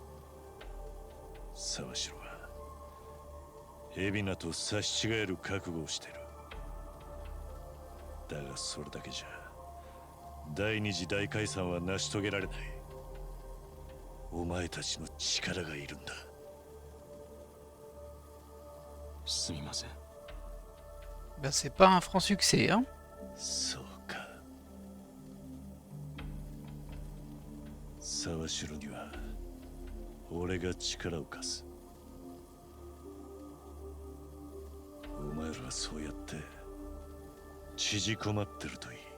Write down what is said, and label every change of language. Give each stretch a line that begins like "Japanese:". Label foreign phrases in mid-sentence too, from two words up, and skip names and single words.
Japanese: 沢城は海老名と差し違える覚悟をしてる。だがそれだけじゃ第二次大解散は成し遂げられない。お前たちの力がいるんだ。すみません。
French: Ben, c'est pas un franc succès, hein.
Japanese: そうか。沢城には俺が力を貸す。お前らはそうやって縮こまってるといい。